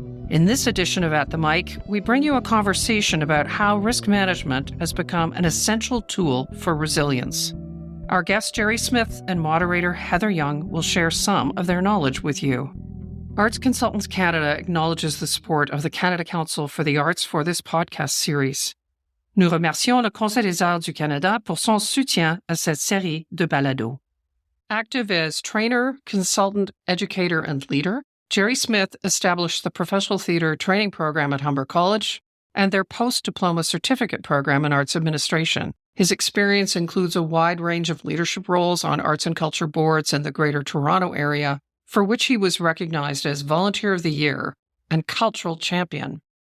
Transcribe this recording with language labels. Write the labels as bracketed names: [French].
[English] In this edition of At the Mic, we bring you a conversation about how risk management has become an essential tool for resilience. Our guest Jerry Smith and moderator Heather Young will share some of their knowledge with you. Arts Consultants Canada acknowledges the support of the Canada Council for the Arts for this podcast series. [French] Nous remercions le Conseil des Arts du Canada pour son soutien à cette série de balados. [English] Active as trainer, consultant, educator, and leader, Jerry Smith established the Professional Theatre Training Program at Humber College and their post-diploma certificate program in arts administration. His experience includes a wide range of leadership roles on arts and culture boards in the Greater Toronto Area, for which he was recognized as Volunteer of the Year and Cultural Champion.